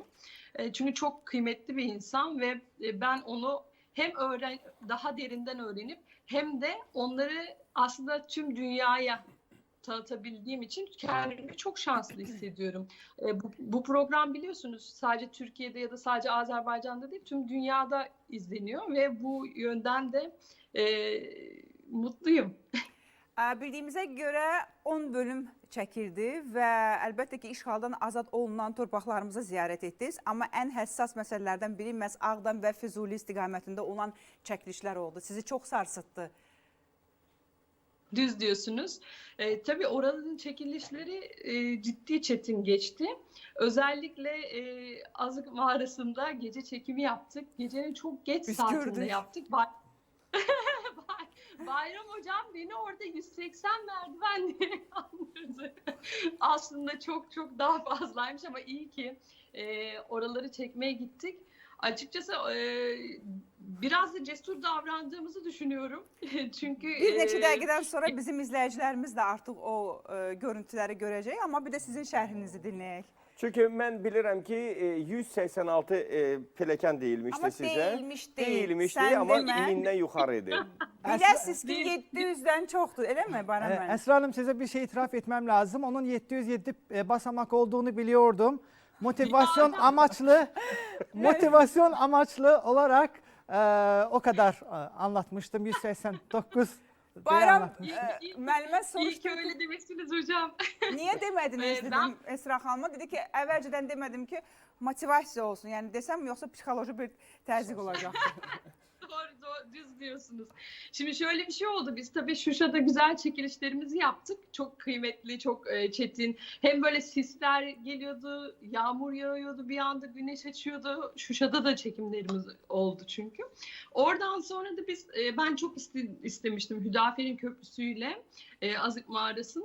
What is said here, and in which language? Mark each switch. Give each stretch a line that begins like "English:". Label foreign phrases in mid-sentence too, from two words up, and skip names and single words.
Turkish: Çünkü çok kıymetli bir insan ve ben onu hem daha derinden öğrenip hem de onları aslında tüm dünyaya tanıtabildiğim için kendimi çok şanslı hissediyorum. Bu program biliyorsunuz sadece Türkiye'de ya da sadece Azerbaycan'da değil tüm dünyada izleniyor ve bu yönden de mutluyum.
Azerbaijani: Bildiyimizə görə 10 bölüm çəkildi və əlbəttə ki, işğaldan azad olunan torpaqlarımıza ziyarət etdiniz. Amma ən həssas məsələlərdən biri məhz Ağdam və Füzuli istiqamətində olan çəkilişlər oldu. Sizi çox sarsıtdı.
Turkish: Düz diyorsunuz. Tabii oranın çekilişleri ciddi çetin geçti. Özellikle Azık Mağarası'nda gece çekimi yaptık. Gecenin çok geç Biz saatinde gördük. yaptık. Bayram hocam beni orada 180 merdivenle andırdı. Aslında çok çok daha fazlaymış ama iyi ki oraları çekmeye gittik. Açıkçası biraz da cesur davrandığımızı düşünüyorum. Çünkü
Azerbaijani: Bir neçə dəqiqədən sonra bizim izləyicilərimiz də artıq o görüntüləri görəcək, amma bir də sizin şərhinizi dinləyək. Çünki mən bilirəm ki 186 pilləkən deyilmişdi Amma sizə. deyilmiş deyil. Deyilmişdi, Sən amma demə. ilindən yuxarı idi. Biləsiniz ki 700-dən çoxdur, eləmi Baran müəllim?
Turkish: Esra Hanım, size bir şey itiraf etmem lazım. Onun 707 basamak olduğunu biliyordum. Motivasyon amaçlı olarak o kadar anlatmıştım. 189 diye Bayram anlatmıştım.
Azerbaijani: müəllimə
Turkish: İyi ki
Azerbaijani: soruşdu.
Turkish: öyle demişsiniz hocam.
Azerbaijani: Niyə demədiniz
Turkish: Ben-
Azerbaijani: dedim Esra xanıma. Dedi ki, əvvəlcədən demədim ki, motivasiya olsun. Yəni desəm yoxsa psixoloji bir təzyiq olacaqdı.
Turkish: Doğru, düz diyorsunuz. Şimdi şöyle bir şey oldu. Biz tabii Şuşa'da güzel çekilişlerimizi yaptık. Çok kıymetli, çok çetin. Hem böyle sisler geliyordu, yağmur yağıyordu, bir anda güneş açıyordu. Şuşa'da da çekimlerimiz oldu çünkü. Oradan sonra da ben çok istemiştim Hüdafer'in köprüsüyle Azık Mağarası'na.